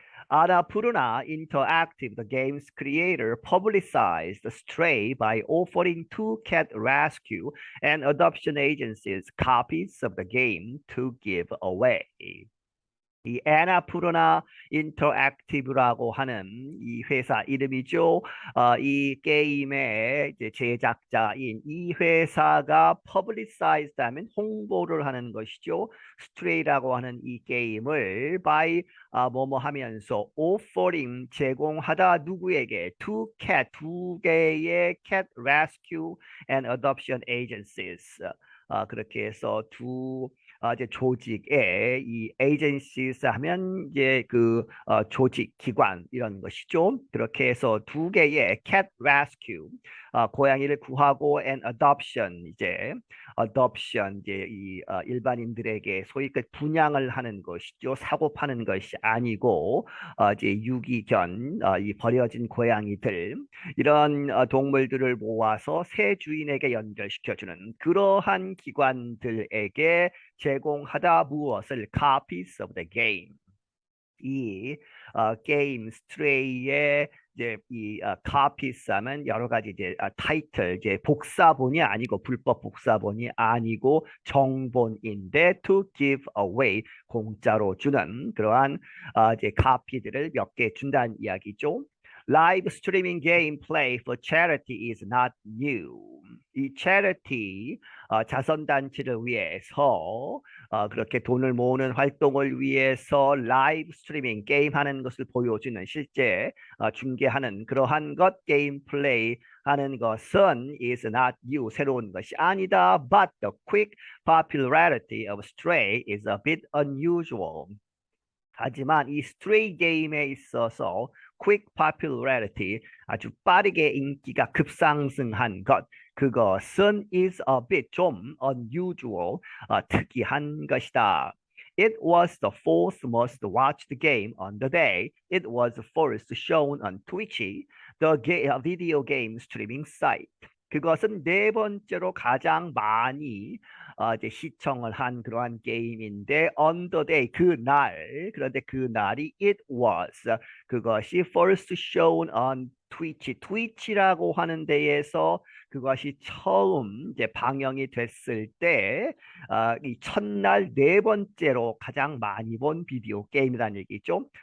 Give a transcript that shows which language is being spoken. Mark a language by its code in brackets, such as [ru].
[en] Annapurna Interactive, the game's creator, publicized Stray by offering two cat rescue and adoption agencies copies of the game to give away. [ko] 이 애나푸르나 인터랙티브라고 하는 이 회사 이름이죠. 이 게임의 이제 제작자인 이 회사가 publicized 하면 홍보를 하는 것이죠. 스트레이라고 하는 이 게임을 by 뭐뭐 하면서 offering, 제공하다. 누구에게? 두 개의 [en] cat rescue and adoption agencies. [ko] 그렇게 해서 이제 조직의 이 agencies 하면 이제 조직, 기관 이런 것이죠. 그렇게 해서 두 개의 [en] cat rescue, [ko] 고양이를 구하고 [en] and adoption, [ko] 이제 adoption, 이제 일반인들에게 소위 분양을 하는 것이죠. 사고 파는 것이 아니고 이제 유기견, 이 버려진 고양이들, 이런 동물들을 모아서 새 주인에게 연결시켜주는 그러한 기관들에게 제공하다. 무엇을? [en] copies of the game. [ko] 이 게임 스트레이의 이제 이 copies 하면 여러 가지 이제 타이틀 이제 복사본이 아니고 불법 복사본이 아니고 정본인데 [en] to give away [ko] 공짜로 주는 그러한 이제 카피들을 몇 개 준다는 이야기죠. [en] Live streaming game play for charity is not new. [ko] 이 charity 자선단체를 위해서 그렇게 돈을 모으는 활동을 위해서 라이브 스트리밍 게임하는 것을 보여주는 실제 중계하는 그러한 것 게임 플레이 하는 것은 is not new 새로운 것이 아니다. [en] But the quick popularity of Stray is a bit unusual. [ko] 하지만 이 스트레이 게임에 있어서 [en] quick popularity [ko] 아주 빠르게 인기가 급상승한 것 그것은 [en] is a bit [ko] 좀 unusual 특이한 것이다. [en] It was the fourth most watched game on the day. It was first shown on Twitch, the video game streaming site. [ko] 그것은 네 번째로 가장 많이 이제 시청을 한 그러한 게임인데 [en] on the day [ko] 그날 그런데 그날이 [en] it was [ko] 그것이 [en] first shown on [ko] 트위치 트위치라고 하는 데에서 그것이 처음 이제 방영이 됐을 때 이 첫날 네 번째로 가장 많이 본 비디오 게임이라는 얘기죠.